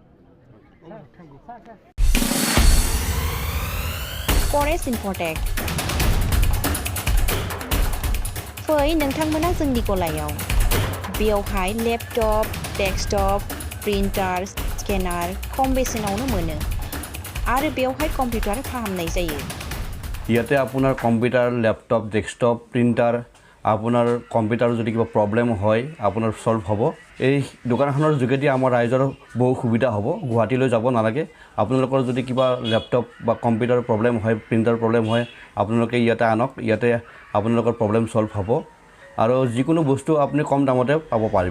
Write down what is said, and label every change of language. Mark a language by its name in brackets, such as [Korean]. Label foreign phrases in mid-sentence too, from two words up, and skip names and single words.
[Bodo] Forest Infotech फै नोंथांमोना जोंनि गलायाव बेयावहाय लेपटप डेस्कटप प्रिन्टार स्केनार खम बेसेनावनो मोनो आरो बेयावहाय कम्पिउटार फाहामनाय जायो [Assamese] ইয়াতে আপোনাৰ কম্পিউটাৰ লেপটপ ডেস্কটপ প্ৰিণ্টাৰ আপোনাৰ কম্পিউটাৰ যদি কিবা প্ৰব্লেম হয় আপোনাৰ সলভ হ'ব এই দোকানখনৰ যোগেদি আমাৰ ৰাইজৰ বহু সুবিধা হ'ব গুৱাহাটীলৈ যাব নালাগে আপোনালোকৰ যদি কিবা লেপটপ বা কম্পিউটাৰ প্ৰব্লেম হয় প্ৰিণ্টাৰ প্ৰব্লেম হয় আপোনালোকে ইয়াতে আনক ইয়াতে আপোনালোকৰ প্ৰব্লেম সলভ হ'ব আৰু যিকোনো বস্তু আপুনি কম দামতে পাব পাৰিব